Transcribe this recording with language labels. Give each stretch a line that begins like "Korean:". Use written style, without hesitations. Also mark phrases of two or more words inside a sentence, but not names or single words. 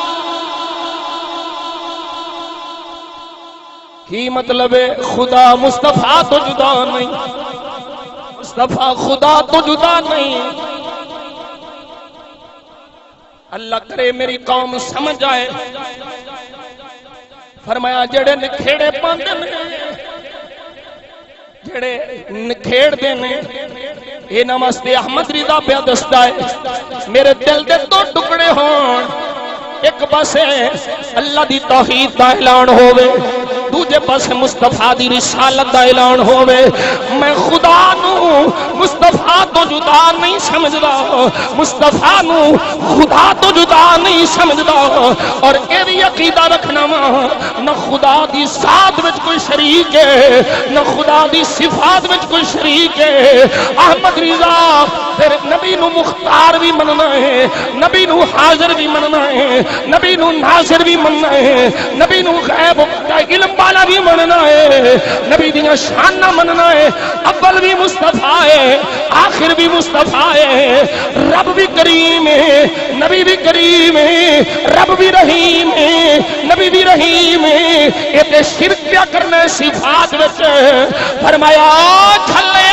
Punjabi: کی مطلب ہے خدا مصطفیٰ تو جدا نہیں مصطفیٰ خدا تو جدا نہیں اللہ کرے میری قوم سمجھ آئے فرمایا جڑے نکھیڑے پاندے نے جڑے نکھیڑ دے نے اے نمستے احمد رضا پہ دستا ہے میرے دل دے دو ٹکڑے ہون ایک پاسے اللہ دی توحید دا اعلان ہووے دوجے پاسے مصطفیٰ دی رسالت دا اعلان ہووے میں خدا نو مصطفیٰ تو جدا نہیں سمجھدا مصطفیٰ نو خدا تو جدا نہیں سمجھدا اور اے بھی عقیدہ رکھنا نہ خدا دی ذات وچ کوئی شریک ہے نہ خدا دی صفات وچ کوئی شریک ہے احمد رضا پھر نبی نو مختار بھی مننا ہے نبی نو حاضر بھی مننا ہے نبی نو ناظر بھی مننا ہے نبی نو غیب کا علم والا بھی مننا ہے نبی دیاں شاناں مننا ہے اول بھی مصطفیٰ ہے آخر بھی مصطفیٰ ہے رب بھی کریم ہے نبی بھی کریم ہے رب بھی رحیم ہے نبی بھی رحیم ہے یہ تے شرک کیا کرنا صفات وچ فرمایا کھلیا